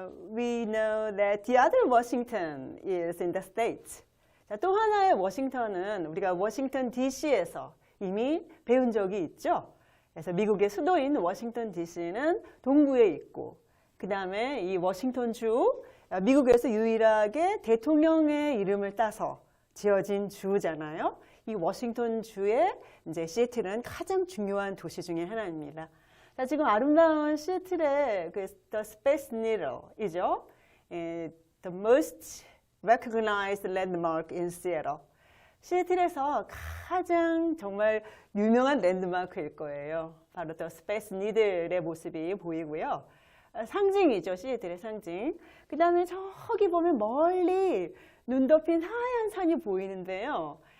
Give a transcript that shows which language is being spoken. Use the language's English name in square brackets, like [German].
[English] We know that the other Washington is in the States. [Korean] 자, 또 하나의 워싱턴은 우리가 워싱턴 DC에서 이미 배운 적이 있죠. 그래서 미국의 수도인 워싱턴 DC는 동부에 있고, 그 다음에 이 워싱턴주, 미국에서 유일하게 대통령의 이름을 따서 지어진 주잖아요. 이 워싱턴주의 이제 시애틀은 가장 중요한 도시 중에 하나입니다. 자, 지금 아름다운 시애틀의 그 The Space Needle이죠. [English] The most recognized landmark in Seattle. [Korean] 시애틀에서 가장 정말 유명한 랜드마크일 거예요. 바로 The Space Needle의 모습이 보이고요. 상징이죠. 시애틀의 상징. 그 다음에 저기 보면 멀리 눈 덮인 하얀 산이 보이는데요.